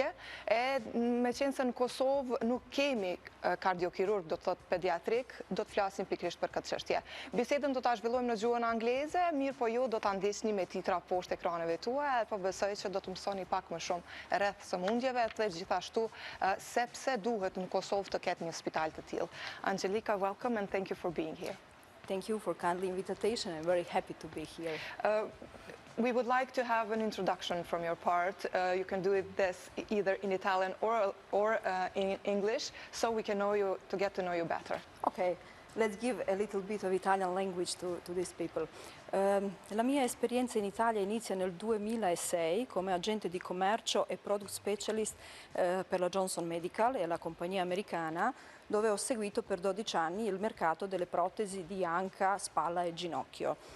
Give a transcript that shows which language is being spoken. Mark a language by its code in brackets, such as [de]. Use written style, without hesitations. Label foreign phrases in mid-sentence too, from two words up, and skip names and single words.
[sq] Me qenë se në Kosovë nuk kemi kardiokirurg, do të thotë pediatrik, do të flasim pikërisht për këtë çështje. Bisedën do ta zhvillojmë në gjuhën angleze, mirë po ju do ta ndiqni me titra poshtë ekraneve tuaja, po besoj që do të mësoni pak më shumë rreth sëmundjeve dhe gjithashtu sepse duhet në Kosovë të ketë një spital të tillë. [en] Angelica, welcome and thank you for being here. Thank you for kindly invitation. I'm very happy to be here. We would like to have an introduction from your part. You can do this either in Italian or in English, so we can know you, to get to know you better. Okay, let's give a little bit of Italian language to these people. [it] La mia esperienza in Italia inizia nel 2006 come agente di commercio e [en] product specialist [it] per la Johnson Medical e la compagnia americana, dove ho seguito per 12 anni il mercato delle protesi di anca, spalla e ginocchio.